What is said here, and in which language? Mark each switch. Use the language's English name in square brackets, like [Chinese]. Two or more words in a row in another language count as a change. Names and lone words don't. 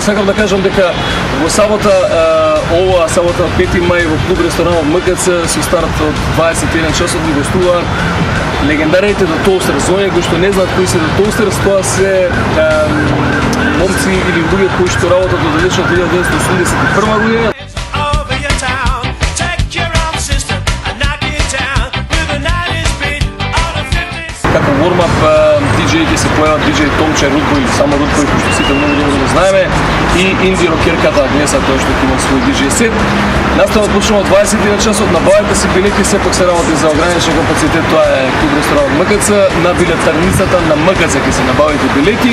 [Macedonian] Сакам да кажам дека во сабота, оваа сабота 5 мај во клуб ресторанот МКЦ со старт од 21 часот ни гостуваат легендарните The Toasters. За оние кои што не знаат кои се The Toasters, тоа се момци или луѓе кои што работат од далечната 1981 година. Како [English] warm-up DJ- [Macedonian] ите се појават DJ Томче, Рудбој, само Рудбој, кој што сите многу добро го знаеме, и инди рокерката Агнеса, тој што има свој DJ сет. Наставот почнува од 21 часот, набавете си билети, сепак се работи за ограничен капацитет, тоа е клуб ресторанот МКЦ, на билетарницата на МКЦ ќе се набавите билети.